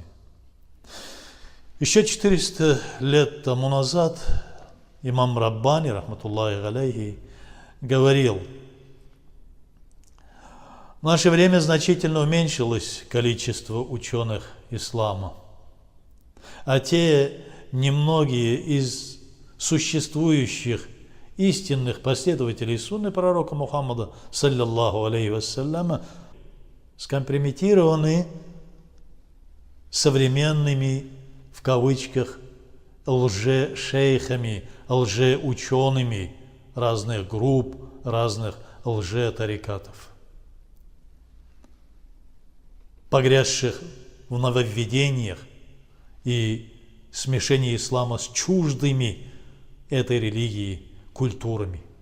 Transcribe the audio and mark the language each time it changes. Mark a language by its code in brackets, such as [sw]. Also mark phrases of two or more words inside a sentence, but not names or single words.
[ru] Еще 400 лет тому назад имам Раббани, [ar] رحمة الله عليه, [ru] говорил: в наше время значительно уменьшилось количество ученых ислама, а те немногие из существующих истинных последователей сунны пророка Мухаммада, [ar] صلى الله عليه وسلم, [ru] скомпрометированы современными, в кавычках, лже-шейхами, лже-учеными разных групп, разных лже-тарикатов, погрязших в нововведениях и смешении ислама с чуждыми этой религии культурами.